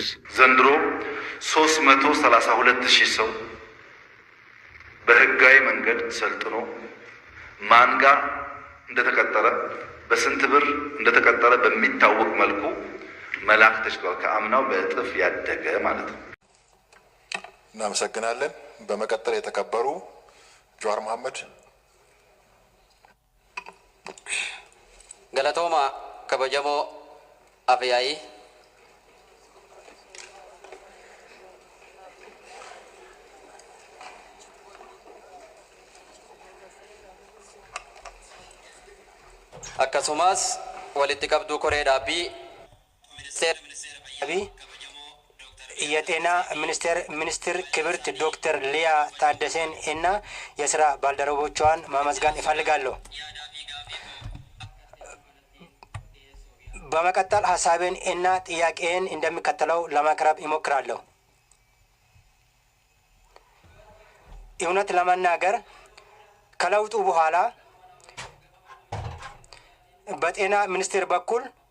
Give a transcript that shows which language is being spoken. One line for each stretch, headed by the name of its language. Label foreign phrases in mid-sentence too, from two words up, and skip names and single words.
Amharic: ዘንድሮ 332,000 ሰው በህጋዊ መንገድ ሰልጥኖ ማንጋ እንደተቀጠረ በስንት ብር እንደተቀጠረ በሚታወቅ መልኩ መላክ ተችሏል። ከአምናው በእጥፍ ያደገ ማለት ነው። እናመሰግናለን። በመቀጠል የተከበሩ ጀዋር መሐመድ።
Oromo: Galatooma kabajamoo abiyaayii akkasumas walitti qabduu koree dhaabbii
Amharic: የጤና ሚኒስትር ክብርት ዶክተር ሊያ ታደሰን እና የስራ ባልደረቦቿን ማመስገን እፈልጋለሁ። በመቀጠል ሀሳቤን እና ጥያቄን እንደሚከተለው ለማቅረብ እሞክራለሁ። እውነት ለመናገር ከለውጡ በኋላ በጤና ሚኒስቴር በኩል